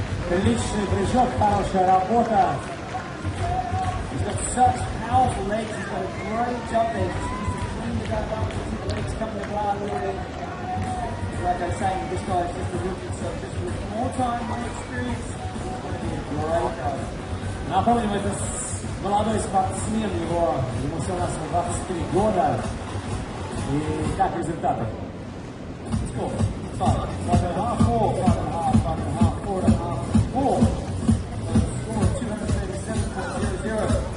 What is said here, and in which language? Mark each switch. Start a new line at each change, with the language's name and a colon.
Russian: Отличный прыжок, хорошая работа.
English: He's got such powerful legs. He's got a great jump there. Just needs to clean the back up, keep the legs coming apart a little bit. Like I was saying, this guy is just a rookie, so just with more time, more experience, he's going to be a great diver.
Russian: Напомним, это молодой спортсмен, ему всего нас 23 года. И как результаты?
English: Score. 5.5, 4, 5.5, 4.5, 4. Score 237.00.